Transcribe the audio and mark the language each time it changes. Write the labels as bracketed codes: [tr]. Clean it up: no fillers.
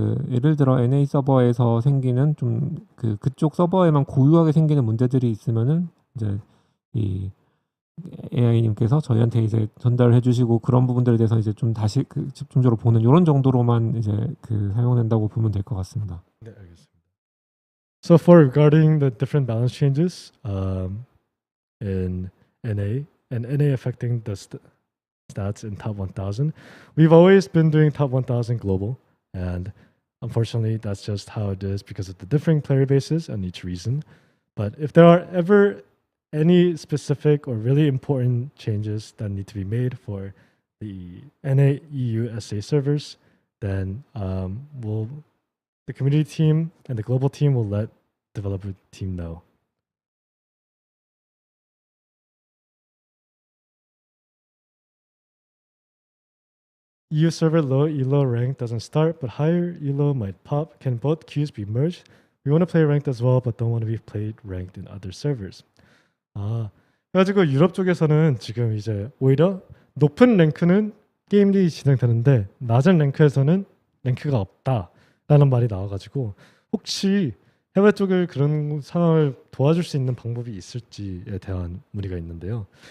[ko] 예를 들어 NA 서버에서 생기는 좀 그쪽 서버에만 고유하게 생기는 문제들이 있으면은 이제 이 AI님께서 저희한테 이제 전달해 주시고 그런 부분들에 대해서 이제 좀 다시 집중적으로 보는 이런 정도로만 이제 사용된다고 보면 될 것 같습니다. 네, 알겠습니다. [en] So for regarding the different balance changes in NA and NA affecting the stats in top 1000, we've always been doing top 1000 global, and unfortunately that's just how it is because of the differing player bases and each reason. But if there are ever any specific or really important changes that need to be made for the NA EU SA servers, then the community team and the global team will let developer team know. EU server low elo rank doesn't start, but higher elo might pop. Can both queues be merged? We want to play ranked as well, but don't want to be played ranked in other servers. [ko] 그래가지고 유럽 쪽에서는 지금 이제 오히려 높은 랭크는 게임이 진행되는데 낮은 랭크에서는 랭크가 없다라는 말이 나와가지고 혹시 해외 쪽을 그런 상황을 도와줄 수 있는 방법이 있을지에 대한 문의가 있는데요.